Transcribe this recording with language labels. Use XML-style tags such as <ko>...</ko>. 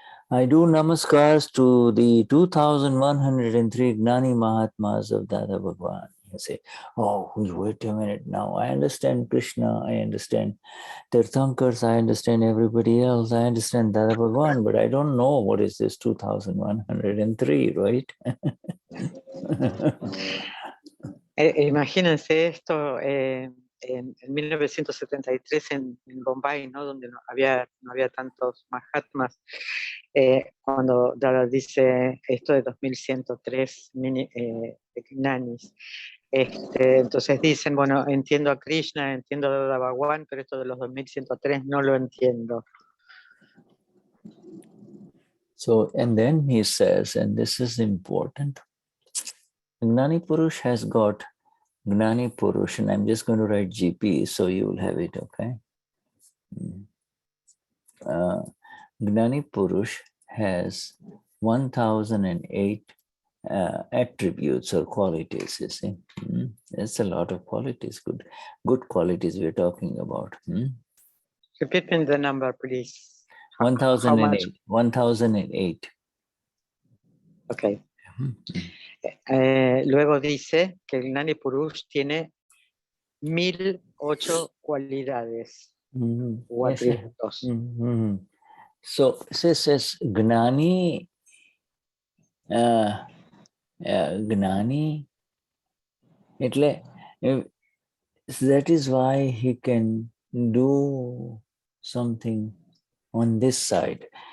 <en>I do namaskars to the 2103 Gnani Mahatmas of Dada Bhagwan. You say, oh, wait a minute now. I understand Krishna, I understand Tirthankars, I understand everybody else, I understand Dada Bhagwan, but I don't know what is this 2103, right?</en> <es>Imagínense esto en 1973 en Bombay, ¿no? Donde no había tantos Mahatmas. Cuando Dada dice esto de 2103 Gnanis. Entonces dicen, bueno, entiendo a Krishna, entiendo a Dada Bhagwan, pero esto de los 2103 no lo entiendo.</es> <en>So, and then he says, and this is important, Gnani Purush has got Gnani Purush, and I'm just going to write GP so you will have it, okay? Gnani Purush has 1008 attributes or qualities, you see. That's a lot of qualities, good qualities we're talking about. Repeat me the number, please. 1008. 1008. Okay.</en> <es>Luego dice que el Gnani Purush tiene 1008 cualidades o atributos.</es> <en>So says Gnani, Gnani, that is why he can do something on this side.</en>